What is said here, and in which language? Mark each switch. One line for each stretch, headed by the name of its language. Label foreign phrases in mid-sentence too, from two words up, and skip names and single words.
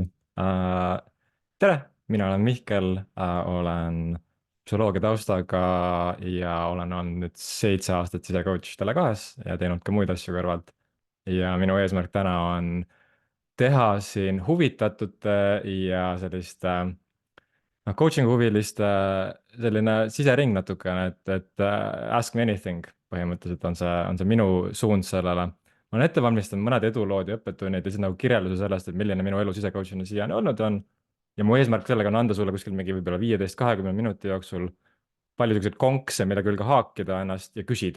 Estonian: Tere, mina olen Mihkel, olen psühholoogia taustaga ja olen olnud nüüd 7 aastat sisecoach Tele2-s ja teinud ka muid asju kõrvalt. Ja minu eesmärk täna on teha siin huvitatute ja selliste coaching huviliste selline sisering natukene, et
English: ask me anything
Estonian: põhimõtteliselt on see minu suund sellele. Ma olen ette valmistanud mõned edulood ja õppetunnid ja siis nagu kirjelduse sellest, et milline minu elu sisecoach'ina siiani olnud on. Ja mu eesmärk sellega on anda sulle kuskil mingi võib-olla 15-20 minuti jooksul palju selliseid konkse, mille külge haakida ennast ja küsida.